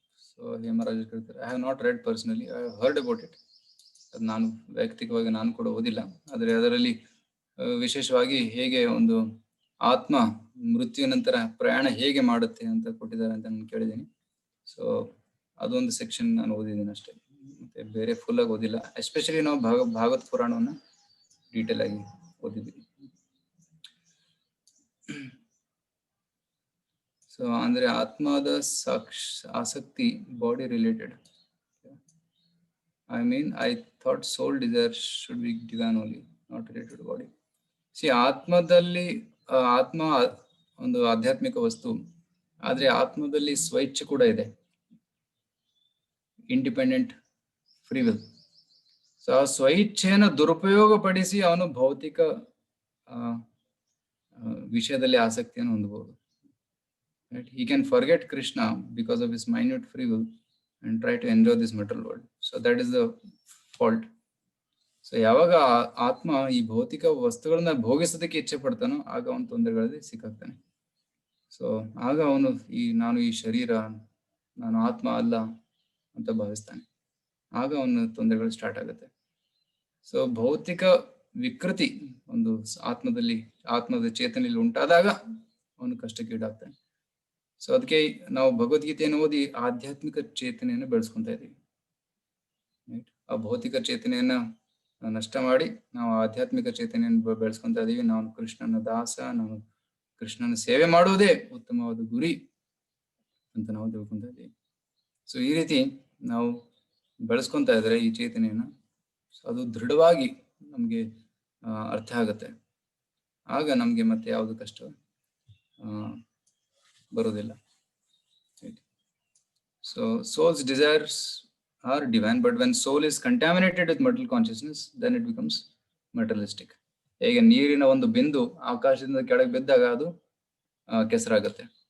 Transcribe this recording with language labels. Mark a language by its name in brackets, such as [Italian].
[English] So Hemaraj [Kannada] ಹೇಳ್ತಾರೆ, [English] I have not read personally, I have heard about it. [Kannada] ಅದು ನಾನು ವೈಯಕ್ತಿಕವಾಗಿ ನಾನು ಕೂಡ ಓದಿಲ್ಲ, ಆದರೆ ಅದರಲ್ಲಿ ವಿಶೇಷವಾಗಿ ಹೇಗೆ ಒಂದು ಆತ್ಮ ಮೃತ್ಯು ನಂತರ ಪ್ರಯಾಣ ಹೇಗೆ ಮಾಡುತ್ತೆ ಅಂತ ಕೊಟ್ಟಿದ್ದಾರೆ ಅಂತ ನಾನು ಕೇಳಿದ್ದೀನಿ. ಸೊ ಅದೊಂದು ಸೆಕ್ಷನ್ ನಾನು ಓದಿದ್ದೀನಿ ಅಷ್ಟೇ, ಮತ್ತೆ ಬೇರೆ ಫುಲ್ ಆಗಿ ಓದಿಲ್ಲ. ಎಸ್ಪೆಷಲಿ ನಾವು ಭಾಗವತ್ ಪುರಾಣವನ್ನ ಡೀಟೇಲ್ ಆಗಿ ಓದಿದ್ದೀವಿ. ಸೊ ಅಂದ್ರೆ ಆತ್ಮದ ಆಸಕ್ತಿ body related. [English] I mean, I thought soul desire should be divine only, not related to body. [Kannada] See, ಆತ್ಮದಲ್ಲಿ ಆತ್ಮ ಒಂದು ಆಧ್ಯಾತ್ಮಿಕ ವಸ್ತು, ಆದ್ರೆ ಆತ್ಮದಲ್ಲಿ ಸ್ವಇಚ್ಛೆ ಕೂಡ ಇದೆ, [English] Independent free will. [Kannada] ಸೊ ಆ ಸ್ವಇಚ್ಛೆಯನ್ನು ದುರುಪಯೋಗ ಪಡಿಸಿ ಅವನು ಭೌತಿಕ ವಿಷಯದಲ್ಲಿ ಆಸಕ್ತಿಯನ್ನು ಹೊಂದಬಹುದು. [English] Right? He can forget Krishna because of his minute free will and try to enjoy this material world. So that is the fault. [Kannada] So ಯಾವಾಗ ಆತ್ಮ ಈ ಭೌತಿಕ ವಸ್ತುಗಳನ್ನ ಭೋಗಿಸೋದಕ್ಕೆ ಇಚ್ಛೆ ಪಡ್ತಾನೋ ಆಗ ಅವನು ತೊಂದರೆಗಳಲ್ಲಿ ಸಿಕ್ಕಾಗ್ತಾನೆ. ಸೊ ಆಗ ಅವನು ನಾನು ಈ ಶರೀರ, ನಾನು ಆತ್ಮ ಅಲ್ಲ ಅಂತ ಭಾವಿಸ್ತಾನೆ. ಆಗ ಅವನ ತೊಂದರೆಗಳು ಸ್ಟಾರ್ಟ್ ಆಗುತ್ತೆ. ಸೊ ಭೌತಿಕ ವಿಕೃತಿ ಒಂದು ಆತ್ಮದ ಚೇತನೆಯಲ್ಲಿ ಉಂಟಾದಾಗ ಅವನು ಕಷ್ಟಕ್ಕೆ ಈಡಾಗ್ತಾನೆ. ಸೊ ಅದಕ್ಕೆ ನಾವು ಭಗವದ್ಗೀತೆಯನ್ನು ಓದಿ ಆಧ್ಯಾತ್ಮಿಕ ಚೇತನೆಯನ್ನು ಬೆಳೆಸ್ಕೊಂತ ಇದ್ದೀವಿ. ಆ ಭೌತಿಕ ಚೇತನೆಯನ್ನ ನಷ್ಟ ಮಾಡಿ ನಾವು ಆಧ್ಯಾತ್ಮಿಕ ಚೇತನೆಯನ್ನು ಬೆಳೆಸ್ಕೊಂತ ಇದೀವಿ. ನಾನು ಕೃಷ್ಣನ ದಾಸ, ನಾನು ಕೃಷ್ಣನ ಸೇವೆ ಮಾಡುವುದೇ ಉತ್ತಮವಾದ ಗುರಿ ಅಂತ ನಾವು ತಿಳ್ಕೊಂತ ಇದ್ದೀವಿ. ಸೊ ಈ ರೀತಿ ನಾವು ಬೆಳೆಸ್ಕೊಂತ ಇದ್ರೆ ಈ ಚೇತನೆಯನ್ನ, ಅದು ದೃಢವಾಗಿ ನಮ್ಗೆ ಅರ್ಥ ಆಗತ್ತೆ. ಆಗ ನಮ್ಗೆ ಮತ್ತೆ ಯಾವುದು ಕಷ್ಟ ಬರುವುದಿಲ್ಲ. [English] So soul's desires are divine, but when soul is contaminated with material consciousness, then it becomes materialistic. [Kannada] ಹೇಗೆ ನೀರಿನ ಒಂದು ಬಿಂದು ಆಕಾಶದಿಂದ ಕೆಳಗೆ ಬಿದ್ದಾಗ ಅದು ಕೆಸರಾಗತ್ತೆ.